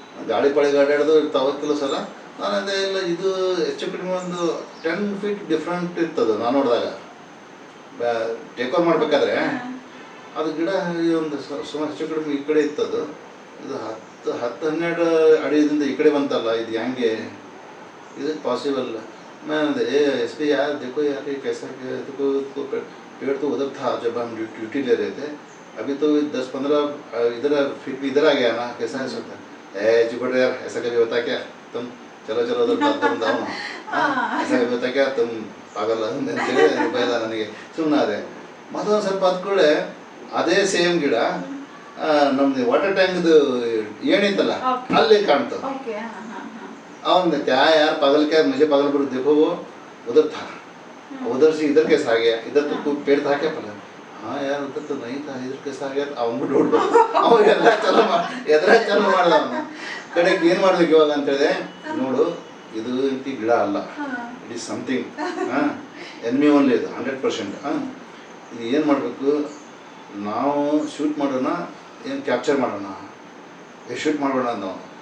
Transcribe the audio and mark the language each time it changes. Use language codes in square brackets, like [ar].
[kn] ಗಾಳಿ ಅಡ್ಡಾಡೋದು ಇರ್ತಾವೆ ಕೆಲವು ಸಲ. ನಾನು ಅದೇ ಇಲ್ಲ, ಇದು ಹೆಚ್ಚು ಕಡಿಮೆ ಒಂದು 10 ಫೀಟ್ ಡಿಫ್ರೆಂಟ್ ಇರ್ತದೆ. ನಾನು ನೋಡಿದಾಗ ಟೇಕ್ ಓವರ್ ಮಾಡಬೇಕಾದ್ರೆ ಅದು ಗಿಡ ಒಂದು ಸುಮಾರು ಹೆಚ್ಚು ಕಡಿಮೆ ಈ ಕಡೆ ಇತ್ತದು. ಇದು 10-12 ಅಡಿಯಿಂದ ಈ ಕಡೆ ಬಂತಲ್ಲ, ಇದು ಹೆಂಗೆ ಇದು ಪಾಸಿಬಲ್? [hi] मैं एस पी यार देखो यार ये कैसा देखो पेड़ तो उधर था जब हम ड्यूटी ले रहे थे, अभी तो 10-15 इधर फीट भी इधर आ गया ना, कैसा है सकता है चुपट यार, ऐसा कभी होता क्या तुम, चलो चलो उधर जाओ ना, ऐसा कभी होता क्या तुम पागल [kn] ಬೈದ ನನಗೆ. [hi] ಸುಮ್ಮನೆ ಅದೇ ಮತ್ತೊಂದು ಸ್ವಲ್ಪ ಹತ್ಕೊಳ್ಳೆ ಅದೇ ಸೇಮ್ ಗಿಡ ನಮ್ದು ವಾಟರ್ ಟ್ಯಾಂಕ್ದು ಏನಿತ್ತಲ್ಲ ಅಲ್ಲಿ ಕಾಣ್ತದೆ. ಅವನ್ क्या यार पागल क्या, मुझे पागल बोल देखो वो उधर था, उधर से इधर कैसा आ गया, इधर तो कोई पेड़ था क्या पहले? हाँ यार उधर तो नहीं था, इधर कैसा आ गया? [kn] ಅವನು ಡೌಟ್ ಬಂತು. ಅವ ಎಲ್ಲ ಚಲೋ ಮಾಡ್ದ. ಅವನು ಕಡೆಗೆ ಏನು ಮಾಡ್ಬೇಕು ಇವಾಗ ಅಂತ ಹೇಳಿದೆ, ನೋಡು ಇದು ಇಂತಿ ಗಿಡ ಅಲ್ಲ, [en] it is something enemy only, [kn] ಇದು 100%. ಇದು ಏನು ಮಾಡಬೇಕು, ನಾವು ಶೂಟ್ ಮಾಡೋಣ ಏನು ಕ್ಯಾಪ್ಚರ್ ಮಾಡೋಣ, ಶೂಟ್ ಮಾಡೋಣ ನಾವು.